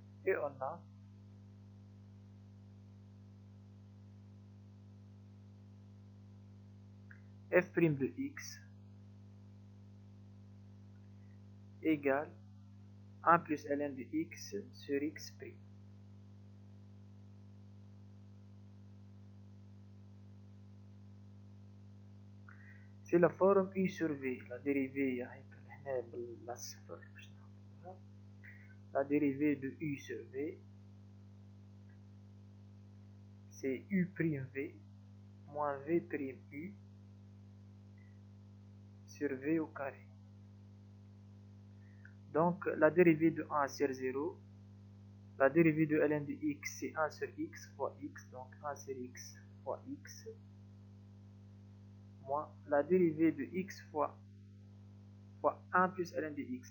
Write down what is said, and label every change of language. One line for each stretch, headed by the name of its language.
French: Et on a f' de x égale 1 plus ln de x sur x'. سي لا فورم U sur V. لا ديريفي
Arabic: هيك هنا بالصفر باش نحطوها.
French: لا ديريفي دو U sur V c'est U prime V moins V prime U sur V au carré. Donc la dérivée de 1 sur 0, la dérivée de ln de x c'est 1 sur x fois x, donc 1 sur x fois x, moins la dérivée de x fois 1 plus ln de x.